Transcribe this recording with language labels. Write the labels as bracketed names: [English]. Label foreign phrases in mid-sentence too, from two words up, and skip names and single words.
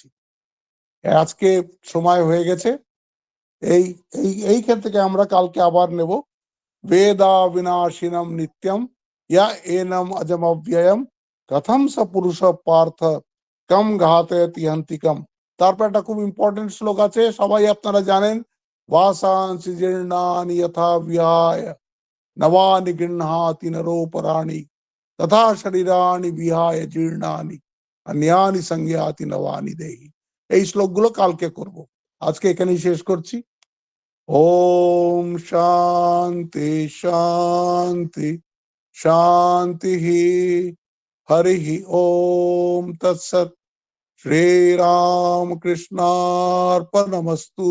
[Bangla] আজকে সময় হয়ে গেছে, এই এইখান থেকে আমরা কালকে আবার নেব [Sanskrit] বেদা বিনাশিনম নিত্যম ইয়া এনম অজম অব্যয়ম কথম স পুরুষ পার্থ কম ঘাতয়তি হন্তিকম। [Bangla] তারপর একটা খুব ইম্পর্টেন্ট শ্লোক আছে, সবাই আপনারা জানেন, [Sanskrit] वासांसि जीर्णानि यथा विहाय नवानि गृह्णाति नरोपराणि तथा शरीराणि विहाय जीर्णानि अन्यानि संज्ञाति नवानि देहि। [Bangla] এই শ্লোকগুলো কালকে করব, আজকে এখানেই শেষ করছি। [Sanskrit] ওম শান্তি শান্তি শান্তি। হরি ওম তৎসৎ। শ্রীরাম কৃষ্ণার্পণমস্তু।